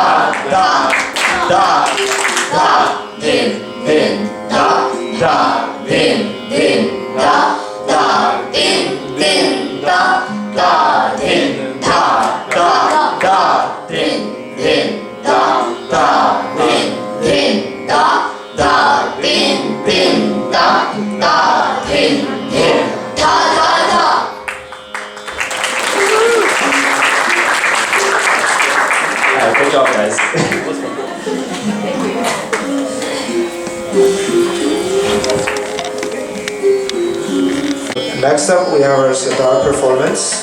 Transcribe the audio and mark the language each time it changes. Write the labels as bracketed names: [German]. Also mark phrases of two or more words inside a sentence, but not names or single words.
[English] tha tha tha din din tha tha din din tha tha din din tha tha din tha tha tha din din tha tha din din tha tha din din tha tha din din tha tha tha. Alright, good job, guys. Next up, we have our Sitar performance.